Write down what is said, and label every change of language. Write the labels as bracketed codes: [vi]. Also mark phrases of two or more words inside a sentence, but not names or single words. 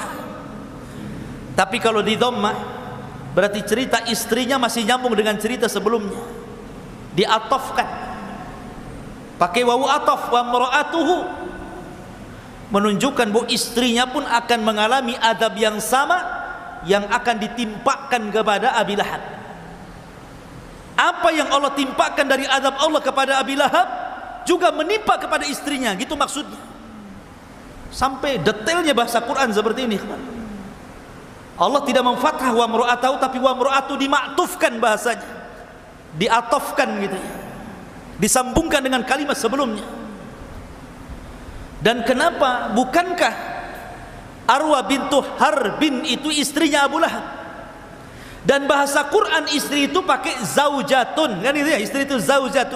[id] Tapi kalau di dhammah berarti cerita istrinya masih nyambung dengan cerita sebelumnya, diatofkan pakai wawu ataf, [ar] وامرأته, [id] menunjukkan bahwa istrinya pun akan mengalami adab yang sama yang akan ditimpakan kepada Abi Lahab. Apa yang Allah timpakan dari adab Allah kepada Abi Lahab juga menimpa kepada istrinya, gitu maksudnya. Sampai detailnya bahasa Quran seperti ini. Allah tidak memfathah [ar] وامرأته, [id] tapi [ar] وامرأة [id] dimaktufkan bahasanya, diatofkan gitu ya, disambungkan dengan kalimat sebelumnya. Dan kenapa? Bukankah Arwa bintu Harbin itu istrinya Abu Lahab? Dan bahasa Quran istri itu pakai zaujatun, kan itu ya, istri itu zaujatun.